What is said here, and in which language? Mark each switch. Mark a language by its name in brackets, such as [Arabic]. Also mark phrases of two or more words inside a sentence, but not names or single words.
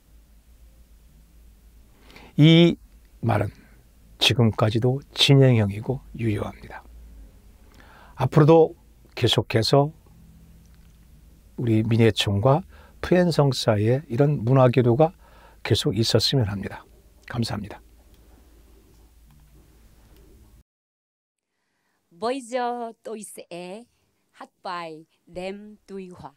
[Korean] 이 말은 지금까지도 진행형이고 유효합니다. 앞으로도 계속해서 우리 민예총과 푸엔성 사이에 이런 문화교류가 계속 있었으면 합니다. 감사합니다. [Vietnamese] Bây giờ tôi sẽ hát bài Đêm Tuy Hòa.